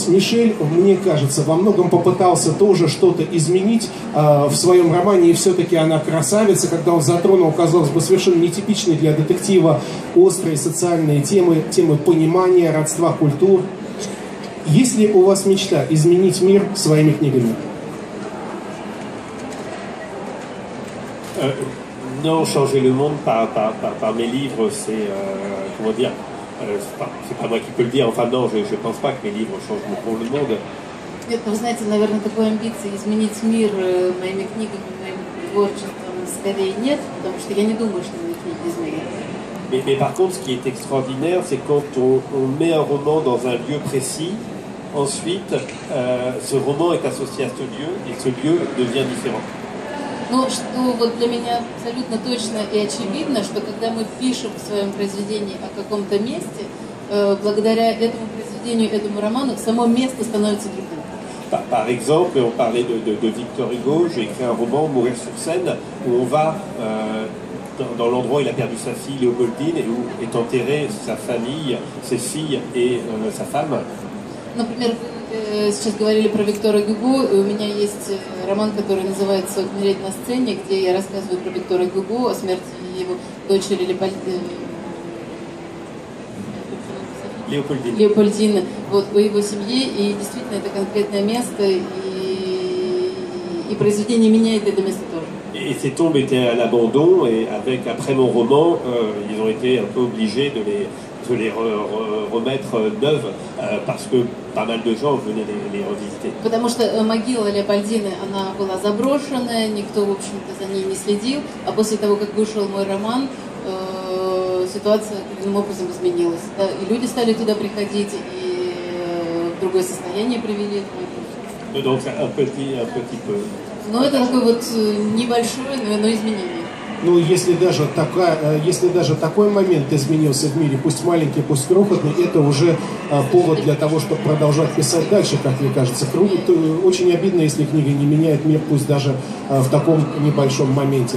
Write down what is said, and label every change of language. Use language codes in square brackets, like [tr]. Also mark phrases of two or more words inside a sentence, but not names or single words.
[ru] Мишель, мне кажется, во многом попытался тоже что-то изменить в своем романе, и все-таки она красавица, когда он затронул, казалось бы, совершенно нетипичные для детектива острые социальные темы понимания, родства культур. Есть ли у вас мечта изменить мир своими книгами? [fr] Non, changer le monde par mes livres, c'est, comment dire, c'est pas moi qui peux le dire, enfin non, je pense pas que mes livres changent le monde. [ru] Нет, вы знаете, наверное, такой амбиции изменить мир моими книгами, моим творчеством скорее нет, потому что я не думаю, что мои книги изменят. [fr] Mais par contre, ce qui est extraordinaire, c'est quand on met un roman dans un lieu précis, ensuite, ce roman est associé à ce lieu, et ce lieu devient différent. [ru] Но что вот для меня абсолютно точно и очевидно, что когда мы пишем в своем произведении о каком-то месте, благодаря этому произведению, этому роману, само место становится другим. [fr] Par exemple, on parlait de Victor Hugo, j'ai écrit un roman, Mourir sur scène, où on va dans l'endroit où il a perdu sa fille Léopoldine et où est enterrée sa famille, ses filles et sa femme. [ru] Например, сейчас говорили про Виктора Гюго, и у меня есть роман, который называется «Умереть на сцене», где я рассказываю про Виктора Гюго, о смерти его дочери Леопольдины, вот, о его семье, и действительно это конкретное место, и произведение меняет это место тоже. [fr] Et ces tombes étaient à l'abandon, et après mon roman, ils ont été un peu obligés de les remettre neuves, parce que pas mal de gens venaient les revisiter. [ru] Потому что могила Леопольдины, она была заброшенная, никто, в общем-то, за ней не следил, а после того, как вышел мой роман, ситуация каким образом изменилась. Да? И люди стали туда приходить, и в другое состояние привели. [fr] Donc un petit peu. [ru] Но это такое вот небольшое, но изменение. Ну, если даже такой момент изменился в мире, пусть маленький, пусть крохотный, это уже повод для того, чтобы продолжать писать дальше, как мне кажется. Очень обидно, если книга не меняет мир, пусть даже в таком небольшом моменте.